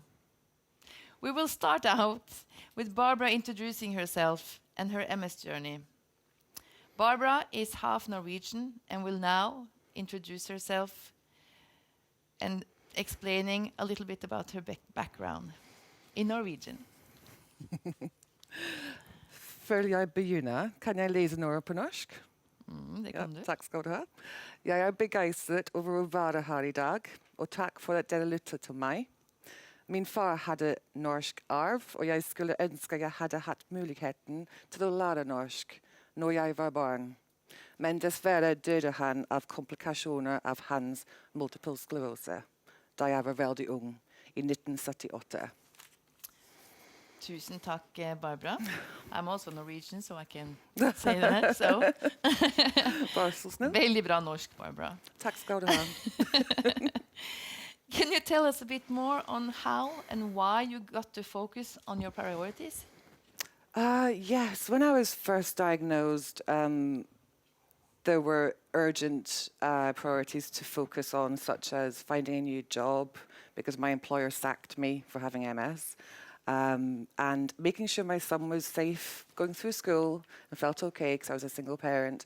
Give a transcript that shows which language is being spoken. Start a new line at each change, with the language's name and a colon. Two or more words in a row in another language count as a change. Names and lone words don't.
English: We will start out with Barbara introducing herself and her MS journey. Barbara is half Norwegian and will now introduce herself and explaining a little bit about her background in Norwegian.
Norwegian: Før jeg begynner, kan jeg lese noe på norsk? Det kan du. Takk skal du ha. Jeg er begeistret over å være her i dag, og takk for at dere lytter til meg. Min far hadde norsk arv, og jeg skulle ønske jeg hadde hatt muligheten til å lære norsk når jeg var barn. Men dessverre døde han av komplikasjoner av hans multiple sklerose, da jeg var veldig ung, i 1978. Tusen takk, Barbara.
English: I'm also Norwegian, so I can say that. So.
Norwegian: Vær så snill. Veldig bra norsk, Barbara. Takk skal du ha.
English: Can you tell us a bit more on how and why you got to focus on your priorities? Yes, when I was first diagnosed, there were urgent priorities to focus on, such as finding a new job, because my employer sacked me for having MS, and making sure my son was safe going through school and felt okay because I was a single parent.